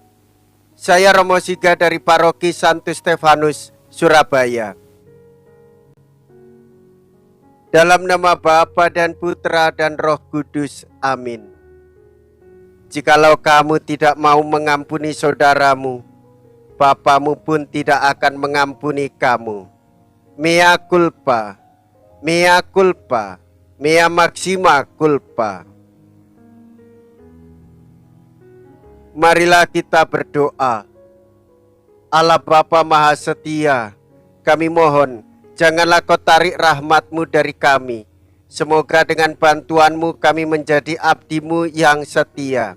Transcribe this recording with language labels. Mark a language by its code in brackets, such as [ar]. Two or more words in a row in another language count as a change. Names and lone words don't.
[id] Saya Romo Siga dari Paroki Santo Stefanus, Surabaya. Dalam nama Bapa dan Putra dan Roh Kudus, amin. Jikalau kamu tidak mau mengampuni saudaramu, Bapamu pun tidak akan mengampuni kamu. [la] Mea culpa, mea culpa, mea maxima culpa. [id] Marilah kita berdoa. Allah Bapa Maha Setia, kami mohon, janganlah kau tarik rahmat-Mu dari kami. Semoga dengan bantuan-Mu kami menjadi abdi-Mu yang setia.